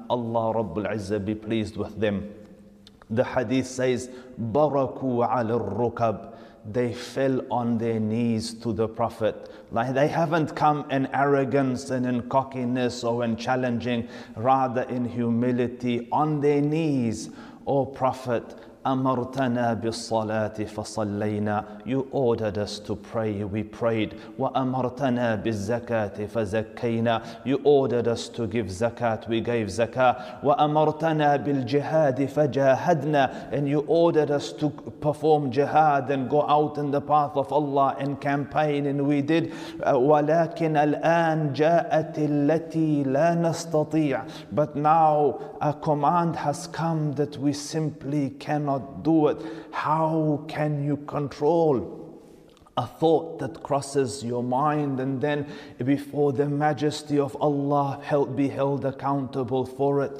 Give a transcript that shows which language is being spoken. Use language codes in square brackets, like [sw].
[en] Allah Rabbul Izzah be pleased with them. The hadith says, [ar] Baraku ala rukab. [en] They fell on their knees to the Prophet. Like they haven't come in arrogance and in cockiness or in challenging, rather in humility, on their knees. O Prophet, [ar] أمرتنا بالصلاة فصلينا. [en] You ordered us to pray, we prayed. [ar] وأمرتنا بالزكاة فزكينا. [en] You ordered us to give zakat, we gave zakah. [ar] وأمرتنا بالجهاد فجاهدنا. [en] And you ordered us to perform jihad and go out in the path of Allah and campaign, and we did. [ar] ولكن الآن جاءت التي لا نستطيع. [en] But now a command has come that we simply cannot do it. How can you control a thought that crosses your mind and then before the majesty of Allah be held accountable for it?